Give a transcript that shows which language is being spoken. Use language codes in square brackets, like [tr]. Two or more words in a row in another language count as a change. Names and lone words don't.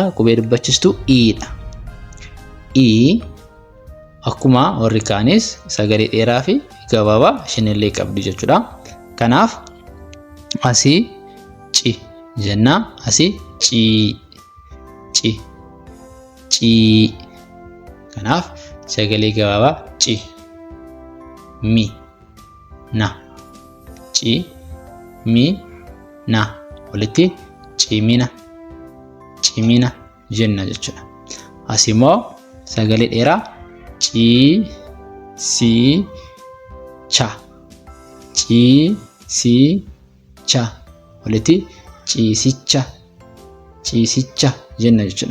[om] Qubee dubbachistuu i'dha. I akkuma warri kaanis sagalee dheeraa fi gabaabaa shanillee qabdi jechuudha. Kanaaf asii ci jenna, asii ci kanaaf sagalee gabaabaa ci mi na walitti cimina jenna jechuudha. Asii immoo sagalee dheeraa ciisicha walitti ciisicha jenna jechuudha.